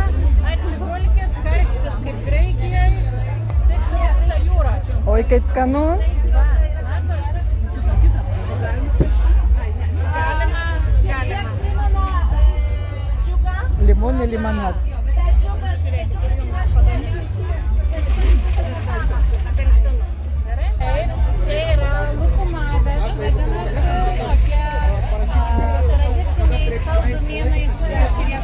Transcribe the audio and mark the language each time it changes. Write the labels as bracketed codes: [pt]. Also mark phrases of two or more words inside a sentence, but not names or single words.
[lt] Atsigulkit, karštis kaip Graikijoje. Taip trūksta jūros. Oi, kaip skanu. Galima. [ru] Лимон и лимонад. [lt] Čia yra lukumadas, vadinasi, tokie tradiciniai saldumynai su